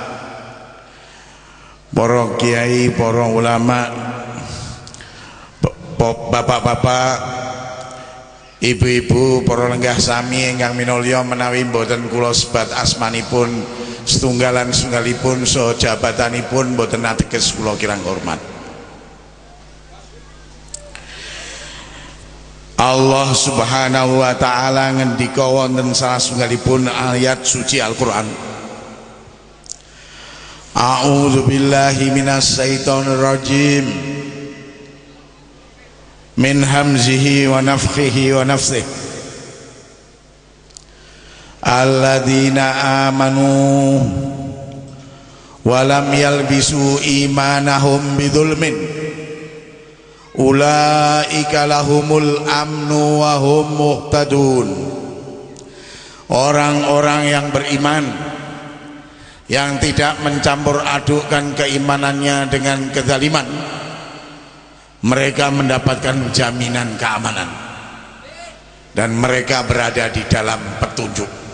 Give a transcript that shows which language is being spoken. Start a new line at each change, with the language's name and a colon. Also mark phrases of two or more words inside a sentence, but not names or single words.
Javanese: Para kiai, para ulama, bapak-bapak, ibu-ibu, para lenggah sami ingkang minulya menawi mboten kula sebat asmanipun setunggalan-setunggalipun saha jabatanipun mboten ateges kula kirang hormat.
Arabic: الله سبحانه وتعالى
Javanese: ngendika wonten salah setunggalipun ayat suci Al-Qur'an.
Arabic: أعوذ بالله من الشيطان الرجيم. من همزه ونفثه ونفسه. الذين آمنوا ولم يلبسوا إيمانهم بظلم أولئك لهم الأمن وهم مهتدون.
Indonesian: Orang-orang yang beriman yang tidak mencampur adukkan keimanannya dengan kezaliman, mereka mendapatkan jaminan keamanan dan mereka berada di dalam petunjuk.